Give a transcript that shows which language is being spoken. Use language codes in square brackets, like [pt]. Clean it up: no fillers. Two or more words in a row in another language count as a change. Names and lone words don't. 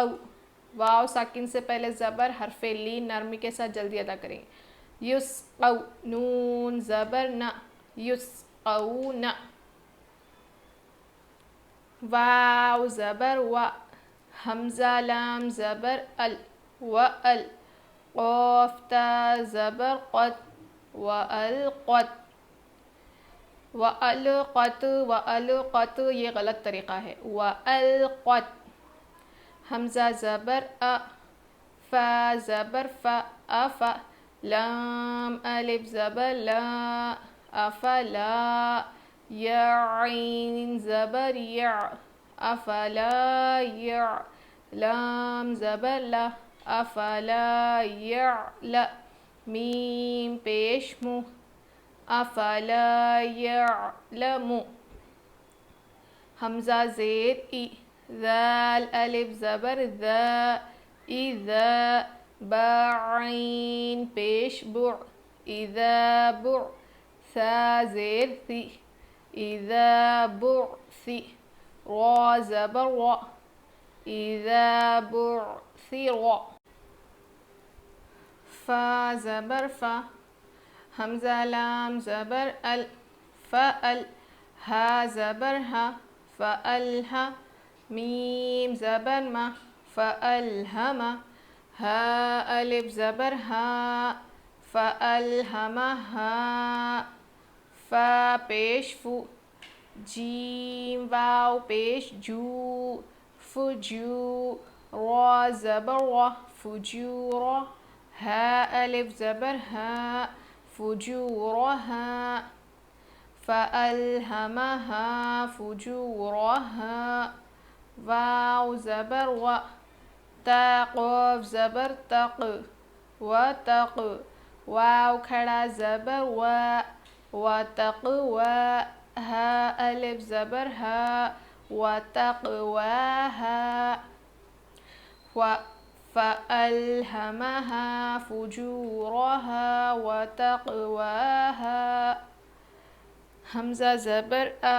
[ur] واو ساکن سے پہلے زبر، حرف لین نرمی کے ساتھ جلدی ادا کریں گے. یس قو. نون زبر نا، یس قو نا. واو زبر وا، حمزہ لام زبر ال، و ال. قاف تا زبر قد، و القد. وَأَلْقَتْ، وَأَلْقَتْ یہ غلط طریقہ ہے. وَأَلْقَتْ. حمزہ زبر ا، فا زبر فا، افا. لام الف زبر لا، افلا. یا عین زبر یا، افلا یا. لام زبر لا، افلا یعلا. میم پیش مو، افلا یعلم. حمزہ زیر ای، ذال الف زبر ذا، اذا. با عین پیش بع، اذا بع. ثا زیر ثی، اذا بعثی. را زبر را، اذا بعثر. فا زبر فا، حمزہ لام زبر ال، فأل. ہا زبر ہا، فألہا. میم زبر ما فألهم ها الف زبر ها فألهمها فا پیش فو جیم واو پیش جو فجو را زبر را فجورا ها الف زبر ها فجورها فألهمها فجورها واو زبر و تا قاف زبر تق وتق واو کھڑا زبر وتقوى ها الف زبر ها وتقواها فألهمها فجورها وتقواها حمزة زبر أ